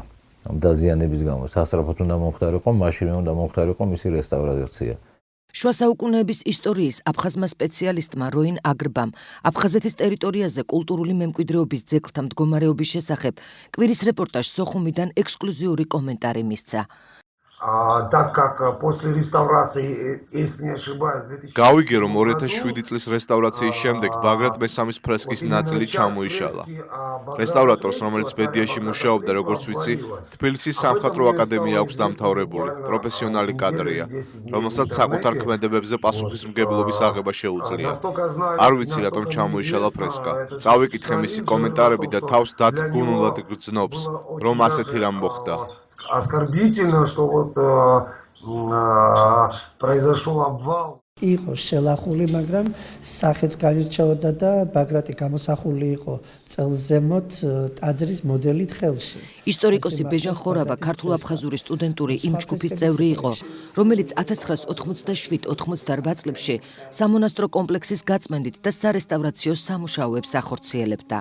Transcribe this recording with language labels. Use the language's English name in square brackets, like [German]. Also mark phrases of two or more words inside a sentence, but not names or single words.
[Georgian] ამ დაზიანების გამო სასწრაფოდ უნდა მომხდარიყო, მაშინვე უნდა მომხდარიყო მისი რესტავრაცია. შუა საუკუნეების ისტორიის აფხაზმა სპეციალისტმა როინ აგრბამ აფხაზეთის ტერიტორიაზე კულტურული მემკვიდრეობის ძეგლთა მდგომარეობის შესახებ კვირის რეპორტაჟს სოხუმიდან ექსკლუზიური კომენტარი მისცა. [Russian] Так как после реставрации, если не ошибаюсь, 2007 [Georgian] გავიგე რომ 2007 წლის რესტავრაციის შემდეგ ბაგრატ მესამის ფრესკის ნაწილი ჩამოიშალა. რესტავრატორს, რომელიც ბედიაში მუშაობდა, როგორც ვიცი, თბილისის სამხატვრო აკადემია აქვს დამთავრებული, პროფესიონალი კადრია, რომელსაც საკუთარ ქმედებებზე პასუხისმგებლობის აღება შეუძლია. არ ვიცი რატომ ჩამოიშალა ფრესკა. წავიკითხე მისი კომენტარები და თავს დათგუნულად გრძნობს, რომ ასეთი რამ მოხდა. [Russian] Оскорбительно, что вот произошел обвал. [Georgian] იყო შელახული, მაგრამ სახეც განირჩეოდა და ბაგრატი გამოსახული იყო წელზემოთ ტაძრის მოდელით ხელში. ისტორიკოსი ბეჟან ხორავა ქართულ-აფხაზური სტუდენტური იმ ჯგუფის წევრი იყო, რომელიც 1997-98 წლებში სამონასტრო კომპლექსის გაწმენდით და სარესტავრაციო სამუშაოებს ახორციელებდა.